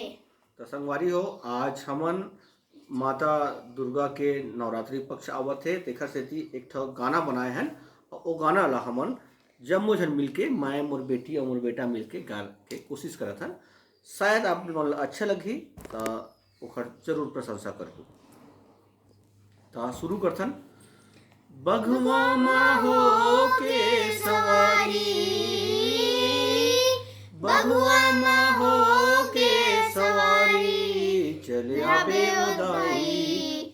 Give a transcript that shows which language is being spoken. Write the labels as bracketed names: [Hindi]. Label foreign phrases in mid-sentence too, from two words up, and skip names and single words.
[Chhattisgarhi] तो संगवारी हो, आज हमन माता दुर्गा के नवरात्रि पक्ष आवत है तेखर सेती एक ठो गाना बनाए हैं और वो गाना ला हमन जम्मो झन मिलके मैं मोर बेटी और मोर बेटा मिलके गा के कोशिश करत हन। शायद आप मन ला अच्छा लगी तो ओखर जरूर प्रशंसा करहु। तो शुरू करथन। बघवा माहो के सवारी, बघवा माहो के सवारी, चले आबे उदाई।